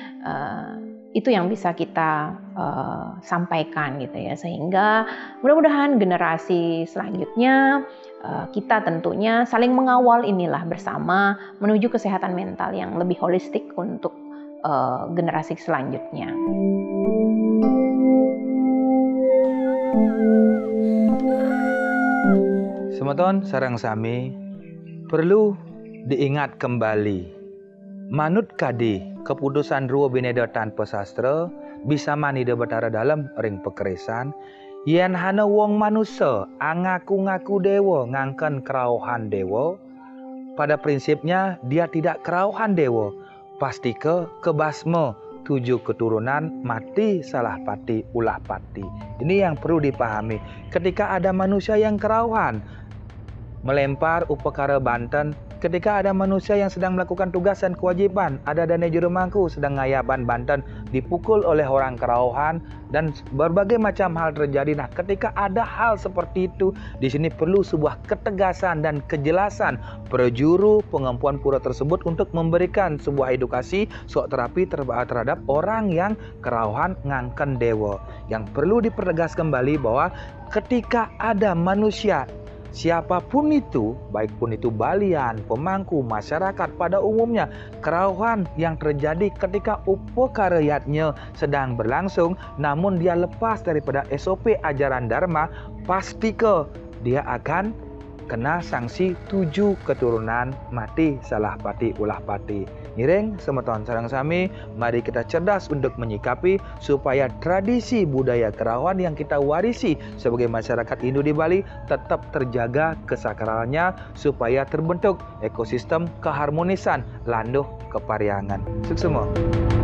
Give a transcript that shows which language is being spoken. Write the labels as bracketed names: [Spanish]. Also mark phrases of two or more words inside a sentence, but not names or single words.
[Indonesian] Itu yang bisa kita sampaikan gitu ya, sehingga mudah-mudahan generasi selanjutnya kita tentunya saling mengawal inilah bersama menuju kesehatan mental yang lebih holistik untuk generasi selanjutnya. [Balinese] Semeton sareng sami [Indonesian] perlu diingat kembali, [Balinese] manut kadi keputusan ruo bineda tanpa sastra bisa manida betara dalam ring pekerisan yen hana wong manusia angaku-ngaku dewa ngangken kerauhan dewa. [Indonesian] Pada prinsipnya dia tidak kerauhan dewa, pasti kebasma 7 keturunan [Balinese] mati salah pati ulah pati. [Indonesian] Ini yang perlu dipahami. Ketika ada manusia yang kerauhan melempar upekara Banten, ketika ada manusia yang sedang melakukan tugas dan kewajiban, ada Dane Jurumangku sedang ngayaban Banten dipukul oleh orang kerauhan dan berbagai macam hal terjadi. Nah, ketika ada hal seperti itu, di sini perlu sebuah ketegasan dan kejelasan prajuru pengempuan pura tersebut untuk memberikan sebuah edukasi terapi terhadap orang yang kerauhan ngangken dewa. Yang perlu dipertegas kembali bahwa ketika ada manusia siapapun itu, baik pun itu balian, pemangku, masyarakat pada umumnya, kerauhan yang terjadi ketika upakaryatnya sedang berlangsung, namun dia lepas daripada SOP ajaran Dharma, pasti dia akan kena sanksi 7 keturunan [Balinese] mati salah pati ulah pati. Ngiring semeton sareng sami, [Indonesian] mari kita cerdas untuk menyikapi supaya tradisi budaya kerawan yang kita warisi sebagai masyarakat Hindu di Bali tetap terjaga kesakralannya supaya terbentuk ekosistem keharmonisan [Balinese] landuh kepariangan. [Indonesian] Suksema.